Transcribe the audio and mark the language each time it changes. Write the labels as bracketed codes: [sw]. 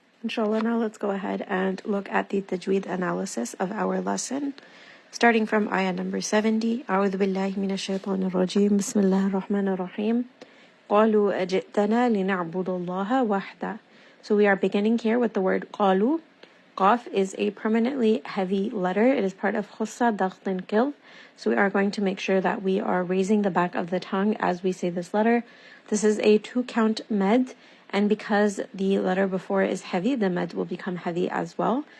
[en] Inshallah, now let's go ahead and look at the tajweed analysis of our lesson. Starting from ayah number 70. [ar] أعوذ بالله من الشيطان الرجيم بسم الله الرحمن الرحيم قالوا أجئتنا لنعبد الله وحده. [en] So we are beginning here with the word [ar] قالوا. [en] Qaf is a permanently heavy letter. It is part of khussa, daght, and kilf. So we are going to make sure that we are raising the back of the tongue as we say this letter. This is a 2-count med, and because the letter before is heavy, the med will become heavy as well.